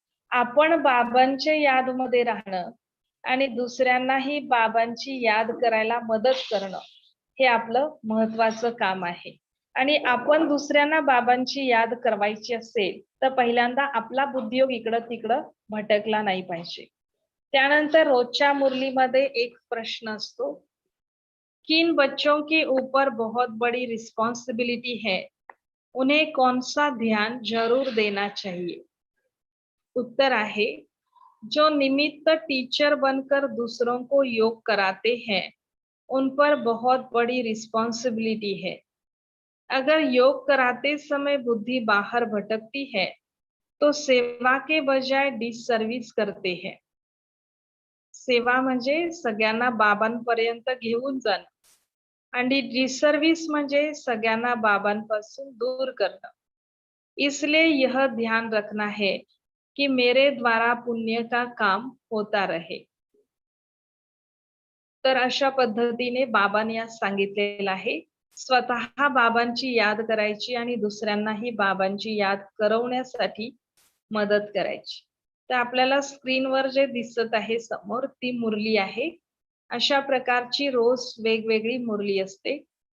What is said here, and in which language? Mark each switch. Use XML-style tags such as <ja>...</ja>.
<mr>आपण बाबांच्या यादमध्ये राहणं आणि दुसऱ्यांनाही बाबांची याद करायला मदत करणं हे आपलं महत्वाचं काम आहे. आणि आपण दुसऱ्यांना बाबांची याद करवायची असेल तर पहिल्यांदा आपला बुद्धियोग इकडं तिकडं भटकला नाही पाहिजे. त्यानंतर रोजच्या मुरलीमध्ये एक प्रश्न असतो,</mr> <hi>किन बच्चों के ऊपर बहुत बड़ी रिस्पॉन्सिबिलिटी है, उन्हें कौन सा ध्यान जरूर देना चाहिए.</hi> <mr>उत्तर आहे,</mr> <hi>जो निमित्त टीचर बनकर दूसरों को योग कराते हैं उन पर बहुत बड़ी रिस्पॉन्सिबिलिटी है. अगर योग कराते समय बुद्धि बाहर भटकती है तो सेवा के बजाय डिससर्विस करते हैं.</hi> <mr>सेवा म्हणजे सगळ्यांना बाबांपर्यंत घेऊन जाणं आणि डिससर्विस म्हणजे सगळ्यांना बाबांपासून दूर करणं.</mr> <hi>इसलिए यह ध्यान रखना है कि मेरे द्वारा पुण्य का काम होता रहे.</hi> <mr>तर अशा पद्धतीने बाबांनी आज सांगितलेलं आहे, स्वतः बाबांची याद करायची आणि दुसऱ्यांनाही बाबांची याद करवण्यासाठी मदत करायची. तर आपल्याला स्क्रीनवर जे दिसत आहे समोर ती मुरली आहे. अशा प्रकारची रोज वेगवेगळी मुरली असते.</mr>